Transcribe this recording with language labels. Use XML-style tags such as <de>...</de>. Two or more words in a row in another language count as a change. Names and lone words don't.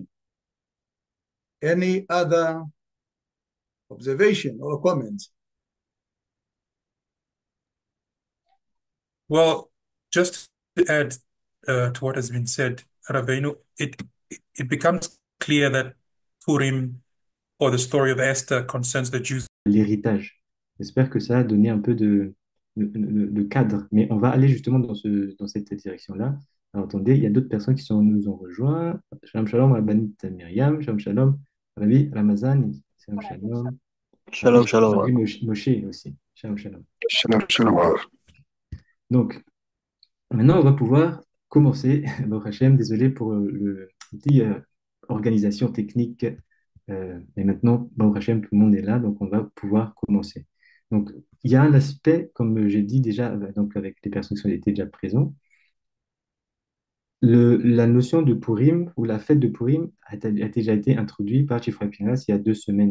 <en>Any other observation or comments? Well, just to add to what has been said, Rabbeinu, it becomes clear that Purim, or the story of Esther, concerns the Jews.</en> <fr>L'héritage. J'espère que ça a donné un peu de cadre, mais on va aller justement dans cette direction-là. Alors attendez, il y a d'autres personnes qui nous ont rejoints.</fr> <he>שלום שלום, Rabbanit Myriam, שלום שלום, Rabbi Ramazan, שלום שלום. שלום, שלום.</he> <fr>Rabbi Moshe aussi,</fr> <he>שלום שלום. שלום, שלום.</he> <fr>Donc, maintenant, on va pouvoir commencer.</fr> <he>ברוך השם,</he> <fr>désolé pour le petit organisation technique. Mais maintenant,</fr> <he>ברוך השם,</he> <fr>tout le monde est là, donc on va pouvoir commencer. Donc, il y a un aspect, comme j'ai dit déjà, donc avec les personnes qui étaient déjà présentes, la notion de Purim ou la fête de Purim a déjà été introduite par Chifra Pinas il y a 2 semaines.</fr>